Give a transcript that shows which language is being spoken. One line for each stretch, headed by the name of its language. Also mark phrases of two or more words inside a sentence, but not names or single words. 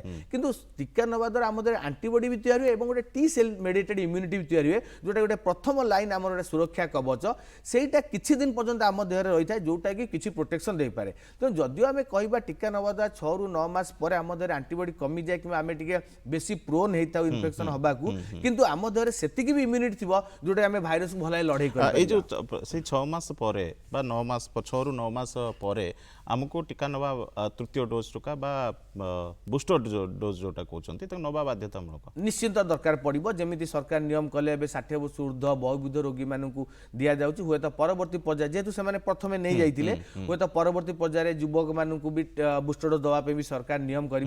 Odia: କିନ୍ତୁ टीका ନେବା ଦ୍ୱାରା ଆମ ଦେହରେ ଆଣ୍ଟିବଡି ବି ତିଆରି ହୁଏ ଏବଂ ଗୋଟେ
English: T cell mediated immunity
Odia: ବି ତିଆରି ହୁଏ, ଯୋଉଟା ଗୋଟେ ପ୍ରଥମ ଲାଇନ୍ ଆମର ଗୋଟେ ସୁରକ୍ଷା କବଚ, ସେଇଟା କିଛି ଦିନ ପର୍ଯ୍ୟନ୍ତ ଆମ ଦେହରେ ରହିଥାଏ, ଯୋଉଟା କି କିଛି ପ୍ରୋଟେକ୍ସନ୍ ଦେଇପାରେ। ତେଣୁ ଯଦିଓ ଆମେ କହିବା टीका ନେବା ଦ୍ୱାରା 6 ରୁ 9 ମାସ ପରେ ଆମ ଦେହରେ ଆଣ୍ଟିବଡି କମିଯାଏ କିମ୍ବା ଆମେ ଟିକେ ବେଶୀ ପ୍ରୋନ୍ ହେଇଥାଉ ଇନଫେକ୍ସନ୍ ହେବାକୁ, କିନ୍ତୁ ଆମ ଦେହରେ ସେତିକି ବି ଇମ୍ୟୁନିଟି ଥିବ ଯୋଉଟା ଆମେ ଭାଇରସକୁ ଭଲ ଲଢ଼େଇ ଏଇ ଯେ କରିପାରିବା। ସେଇ 6 ମାସ ପରେ ବା 9 ମାସ 6 ରୁ 9 ମାସ ପରେ ଆମକୁ टीका ନେବା ତୃତୀୟ ଡୋଜ୍ ଟୁକା ବା
English: booster dose
Odia: ଯୋଉଟା କହୁଛନ୍ତି ତାକୁ ନେବା ବାଧ୍ୟତାମୂଳକ। ନିଶ୍ଚିନ୍ତ ଦରକାର ପଡ଼ିବ, ଯେମିତି ସରକାର ନିୟମ କଲେ ଏବେ 60 ବର୍ଷ ଉର୍ଦ୍ଧ୍ୱ ବୟୋବୃଦ୍ଧ ରୋଗୀମାନଙ୍କୁ ଦିଆଯାଉଛି। ହୁଏତ ପରବର୍ତ୍ତୀ ପର୍ଯ୍ୟାୟ ଯେହେତୁ ସେମାନେ ପ୍ରଥମେ ନେଇଯାଇଥିଲେ, ହୁଏତ ପରବର୍ତ୍ତୀ ପର୍ଯ୍ୟାୟରେ ଯୁବକମାନଙ୍କୁ ବି
English: booster dose
Odia: ଦେବା ପାଇଁ ବି ସରକାର ନିୟମ କରିବେ।